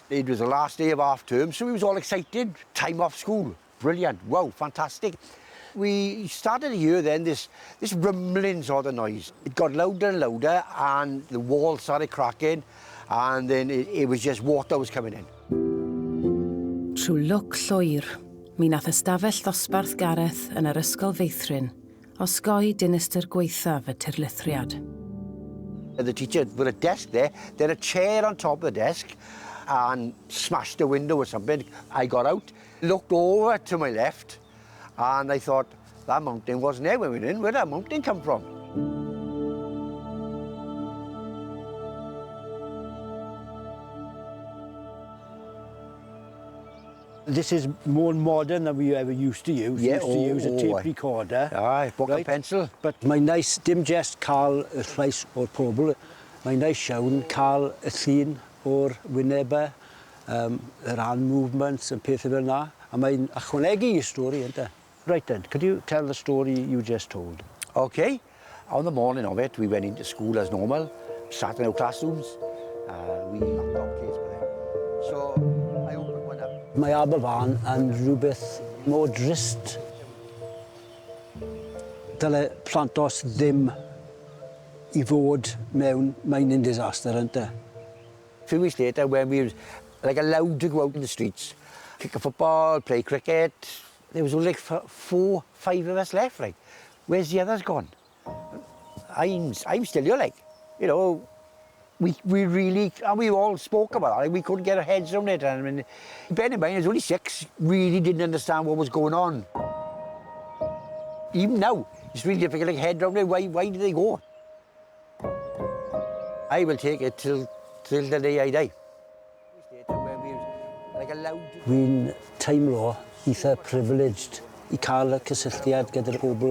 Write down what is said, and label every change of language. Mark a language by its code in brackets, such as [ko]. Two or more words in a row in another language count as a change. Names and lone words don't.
[en] It was the last day of half term, so we was all excited. Time off school. Brilliant. Wow, fantastic. We started to hear then this rumbling sort of noise. It got louder and louder, and the walls started cracking, and then it was just water was coming in. [cy] Trwy lwc llwyr, mi nath ystafell ddosbarth Gareth yn yr ysgol feithrin Osgoi dinistyr gwaethaf y tirlithriad. [en] The teacher with a desk there, then a chair on top of the desk and smashed the window or something. I got out, looked over to my left and I thought, that mountain wasn't there when we went in. Where did that mountain come from? This is more modern than we ever used to use. Yeah, We used to use a tape recorder. Aye, book and pencil. [cy] But mae'n nice, dim just cael y llais o'r pobl, mae'n nice iawn cael y llun o'r wynebau, yr [en] hand movements and [cy] pethau fel yna. A mae'n ychwanegu i stori, ynda. [en] Right then, could you tell the story you just told? Okay. On the morning of it, we went into school as normal, sat in our classrooms. We locked our kids with them. So I opened one up. [cy] Mae Aberfan yn rhywbeth mor drist. Dyle plantos ddim I fod mewn [en] mining disaster, [cy] ynda. [en] A few weeks later, when we were like allowed to go out in the streets, kick a football, play cricket, there was only like 4, 5 of us left. Like, where's the others gone? I'm still here, like, you know. We really, and we all spoke about it. Like, we couldn't get our heads around it. I mean, bear in mind, there's only 6. Really didn't understand what was going on. Even now, it's really difficult to get head around it. Why did they go? I will take it till the day I die. [cy] Wy'n teimlo eitha privileged I cael y cysylltiad gyda'r pobl.